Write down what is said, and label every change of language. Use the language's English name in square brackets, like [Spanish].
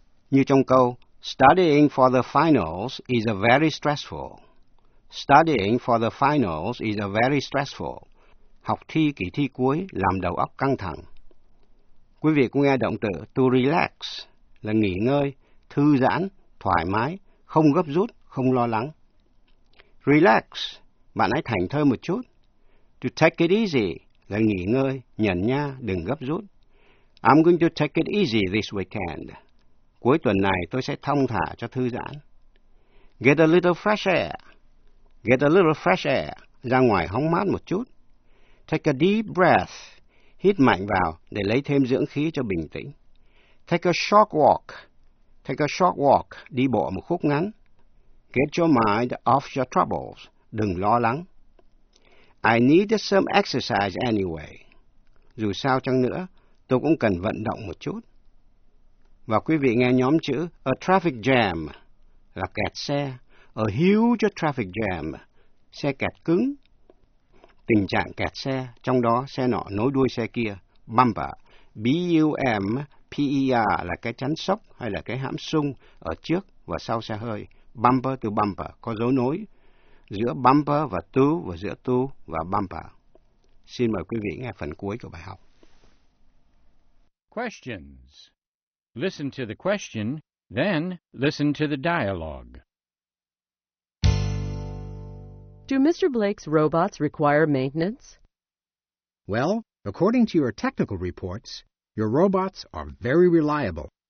[Vietnamese] Như trong câu [English] studying for the finals is a very stressful. Studying for the finals is a very stressful. [Vietnamese] Học thi kỳ thi cuối làm đầu óc căng thẳng. Quý vị cũng nghe động từ to relax là nghỉ ngơi, thư giãn, thoải mái, không gấp rút, không lo lắng. Relax, bạn hãy thảnh thơi một chút. To take it easy là nghỉ ngơi, nhẫn nha, đừng gấp rút. [English] I'm going to take it easy this weekend. [Vietnamese] Cuối tuần này tôi sẽ thong thả cho thư giãn. [English] Get a little fresh air. Get a little fresh air. [Vietnamese] Ra ngoài hóng mát một chút. [English] Take a deep breath. [Vietnamese] Hít mạnh vào để lấy thêm dưỡng khí cho bình tĩnh. [English] Take a short walk. Take a short walk. [Vietnamese] Đi bộ một khúc ngắn. [English] Get your mind off your troubles. [Vietnamese] Đừng lo lắng. [English] I need some exercise anyway. [Vietnamese] Dù sao chăng nữa, tôi cũng cần vận động một chút. Và quý vị nghe nhóm chữ a traffic jam là kẹt xe. [English] A huge traffic jam, [Vietnamese] xe kẹt cứng. Tình trạng kẹt xe, trong đó xe nọ nối đuôi xe kia, bumper. B-U-M-P-E-R là cái chắn sốc hay là cái hãm sung ở trước và sau xe hơi. Bumper to bumper, có dấu nối giữa bumper và to và giữa to và bumper. Xin mời quý vị nghe phần cuối của bài học. [English] Questions. Listen to the question, then listen to the dialogue. Do Mr. Blake's robots require maintenance? Well, according to your technical reports, your robots are very reliable.